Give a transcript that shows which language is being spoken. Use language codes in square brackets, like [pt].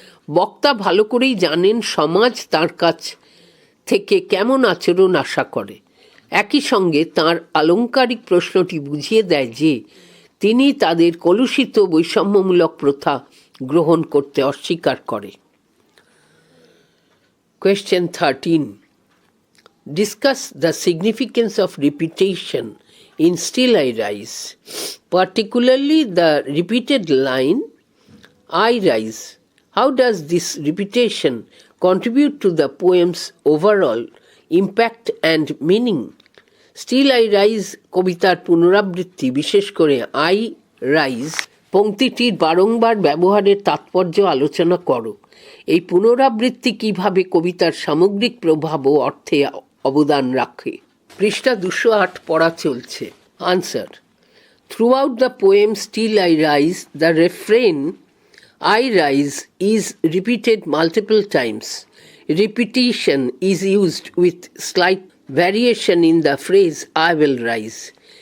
[bn] বক্তা ভালো করেই জানেন সমাজ তাঁর কাছ থেকে কেমন আচরণ আশা করে। একই সঙ্গে তাঁর আলংকারিক প্রশ্নটি বুঝিয়ে দেয় যে তিনি তাদের কলুষিত বৈষম্যমূলক প্রথা গ্রহণ করতে অস্বীকার করে। [en] Question 13. Discuss the significance of repetition in Still I Rise, particularly the repeated line, I rise. How does this repetition contribute to the poem's overall impact and meaning? [bn] Still I Rise কবিতার পুনরাবৃত্তি, বিশেষ করে I rise পংক্তিটির বারংবার ব্যবহারের তাৎপর্য আলোচনা করো। এই পুনরাবৃত্তি কিভাবে কবিতার সামগ্রিক প্রভাব ও অর্থে অবদান রাখে। পৃষ্ঠা 208 পড়া চলছে। [en] Answer: Throughout the poem Still I Rise, the refrain I rise is repeated multiple times. Repetition is used with slight variation in the phrase I will rise.